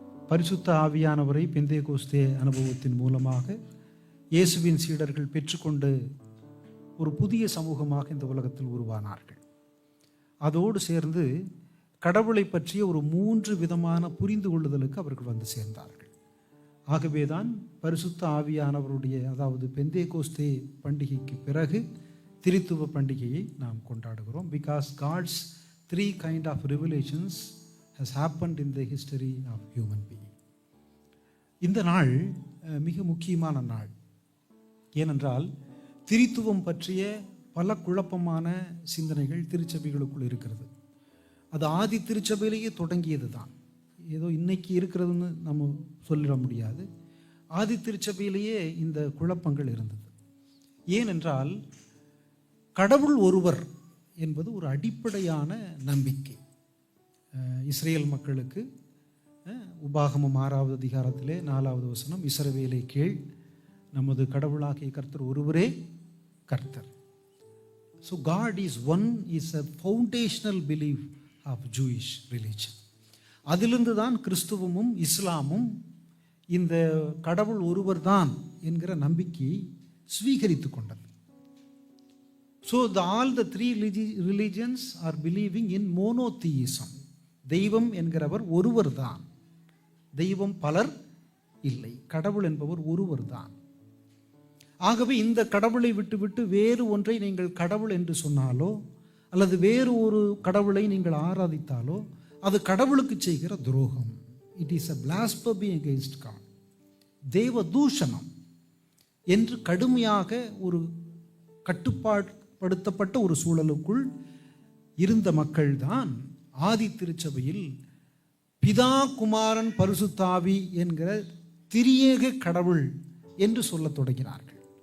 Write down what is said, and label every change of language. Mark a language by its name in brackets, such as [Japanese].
[Tamil] பரிசுத்த ஆவியானவரை பெந்தேகோஸ்தே அனுபவத்தின் மூலமாக இயேசுவின் சீடர்கள் பெற்றுக்கொண்டு ஒரு புதிய சமூகமாக இந்த உலகத்தில் உருவானார்கள். அதோடு சேர்ந்து கடவுளை பற்றிய ஒரு 3 விதமான புரிந்து கொள்ளுதலுக்கு அவர்கள் வந்து சேர்ந்தார்கள். ஆகவேதான் பரிசுத்த ஆவியானவருடைய அதாவது பெந்தேகோஸ்தே பண்டிகைக்கு பிறகு திரித்துவ பண்டிகையை நாம் கொண்டாடுகிறோம். [English] Because God's 3 kind of revelations has happened in the history of human being. [Tamil] இந்த நாள் மிக முக்கியமான நாள். ஏனென்றால் திரித்துவம் பற்றிய பல குழப்பமான சிந்தனைகள் திருச்சபைகளுக்குள் இருக்கிறது. அது ஆதி திருச்சபையிலேயே தொடங்கியது தான். ஏதோ இன்னைக்கு இருக்கிறதுன்னு நம்ம சொல்லிட முடியாது. ஆதி திருச்சபையிலேயே இந்த குழப்பங்கள் இருந்தது. ஏனென்றால் கடவுள் ஒருவர் என்பது ஒரு அடிப்படையான நம்பிக்கை. இஸ்ரேல் மக்களுக்கு உபாகமம் 6வது அதிகாரத்திலே 4வது வசனம், இஸ்ரவேலை கேள், நமது கடவுளாகிய கர்த்தர் ஒருவரே கர்த்தர். [English] So God is one is a foundational belief of Jewish religion. [Tamil] அதிலிருந்து தான் கிறிஸ்துவமும் இஸ்லாமும் இந்த கடவுள் ஒருவர் தான் என்கிற நம்பிக்கையை ஸ்வீகரித்து கொண்டது. [English] So all the 3 religions are believing in monotheism. [Tamil] தெய்வம் என்கிறவர் ஒருவர் தான், தெய்வம் பலர் இல்லை, கடவுள் என்பவர் ஒருவர் தான். ஆகவே இந்த கடவுளை விட்டுவிட்டு வேறு ஒன்றை நீங்கள் கடவுள் என்று சொன்னாலோ அல்லது வேறு ஒரு கடவுளை நீங்கள் ஆராதித்தாலோ அது கடவுளுக்கு செய்கிற துரோகம். [English] It is a blasphemy against God. [Tamil] தேவ தூஷணம் என்று கடுமையாக ஒரு கட்டுப்பாடுபடுத்தப்பட்ட ஒரு சூழலுக்குள் இருந்த மக்கள் தான் ஆதி திருச்சபையில் பிதா குமாரன் பரிசுத்தாவி என்கிற திரியேக கடவுள் என்று சொல்லத் தொடங்கினார்கள்.